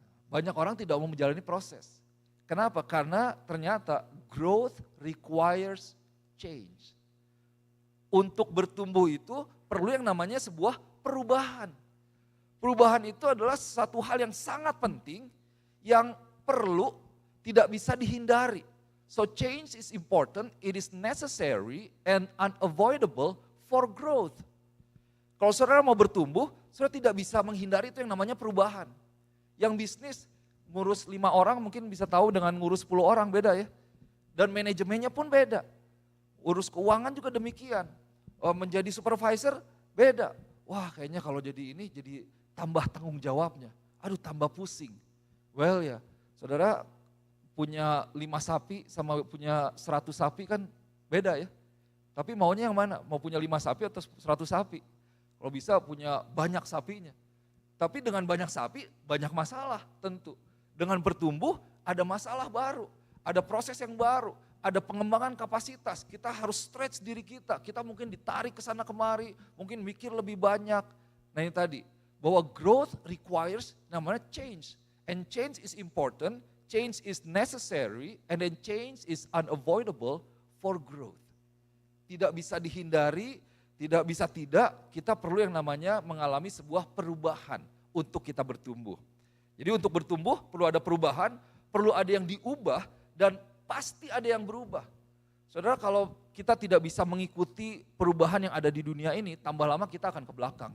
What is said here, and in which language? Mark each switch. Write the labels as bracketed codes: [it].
[id] Banyak orang tidak mau menjalani proses. Kenapa? Karena ternyata [en] growth requires change. [id] Untuk bertumbuh itu perlu yang namanya sebuah perubahan. Perubahan itu adalah satu hal yang sangat penting, yang perlu, tidak bisa dihindari. [en] So change is important, it is necessary and unavoidable for growth. [id] Kalau saudara mau bertumbuh, saudara tidak bisa menghindari itu yang namanya perubahan. Yang bisnis, ngurus 5 orang mungkin bisa tahu dengan ngurus 10 orang, beda ya. Dan manajemennya pun beda. Urus keuangan juga demikian. Menjadi supervisor, beda. Wah kayaknya kalau jadi ini, jadi tambah tanggung jawabnya, aduh tambah pusing. Well ya, saudara punya 5 sapi sama punya 100 sapi kan beda ya. Tapi maunya yang mana? Mau punya 5 sapi atau 100 sapi? Kalau bisa punya banyak sapinya. Tapi dengan banyak sapi, banyak masalah tentu. Dengan bertumbuh, ada masalah baru. ada proses yang baru, ada pengembangan kapasitas, kita harus stretch diri kita mungkin ditarik ke sana kemari, mungkin mikir lebih banyak. Nah ini tadi, bahwa [en] growth requires [id] namanya change. [en] And change is important, change is necessary, and then change is unavoidable for growth. [id] Tidak bisa dihindari, tidak bisa tidak, kita perlu yang namanya mengalami sebuah perubahan untuk kita bertumbuh. Jadi untuk bertumbuh perlu ada perubahan, perlu ada yang diubah, dan pasti ada yang berubah. Saudara, kalau kita tidak bisa mengikuti perubahan yang ada di dunia ini, tambah lama kita akan ke belakang.